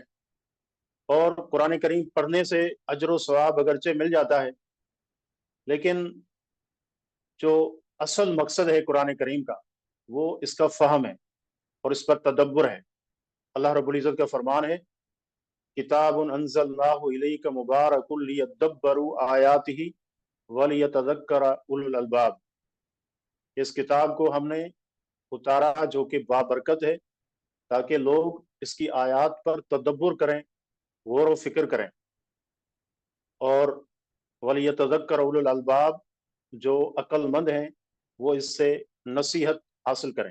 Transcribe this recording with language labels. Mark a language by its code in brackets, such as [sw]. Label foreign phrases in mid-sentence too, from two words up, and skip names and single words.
[ur] اور قرآن کریم پڑھنے سے اجر و ثواب اگرچہ مل جاتا ہے، لیکن جو اصل مقصد ہے قرآن کریم کا وہ اس کا فہم ہے اور اس پر تدبر ہے۔ اللہ رب العزت کا فرمان ہے [ar] كِتَابٌ أَنزَلْنَاهُ إِلَيْكَ مُبَارَكٌ لِّيَدَّبَّرُوا آيَاتِهِ وَلِيَتَذَكَّرَ أُولُو الْأَلْبَابِ. [ur] اس کتاب کو ہم نے اتارا جو کہ بابرکت ہے، تاکہ لوگ اس کی آیت پر تدبر کریں، غور و فکر کریں، اور [ar] وَلِيَتَذَكَّرَ أُولُو الْأَلْبَابِ, [ur] جو عقلمند ہیں وہ اس سے نصیحت حاصل کریں.